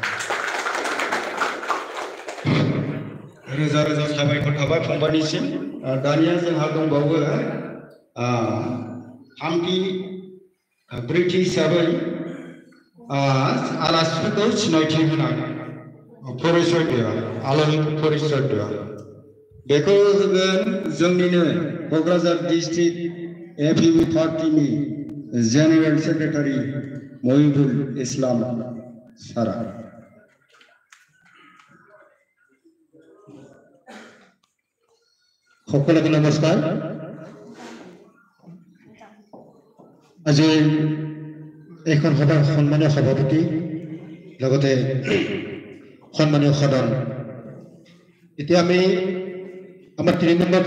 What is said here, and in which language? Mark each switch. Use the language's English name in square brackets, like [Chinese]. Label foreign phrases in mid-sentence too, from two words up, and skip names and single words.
[Bodo] रोजा रोजा साबायखर थाबाय फंबायनिसिम दानिया जोंहा दंबावो थामथि ब्रैथि हिसाबै आलासिफोरखौ सिनायथि होनाय परिचय आलासि परिचय बेखौ होगोन जोंनिनो क'क्राझार डिस्ट्रिक्ट एपिपि पार्टिनि [English] general secretary [Bodo] महिबुल इस्लाम सारा [Assamese] সকলকে নমস্কাৰ আজি এইখন সভাৰ সন্মানীয় সভাপতি লগতে সন্মানীয় সদন এতিয়া আমি আমাৰ 3 নম্বৰ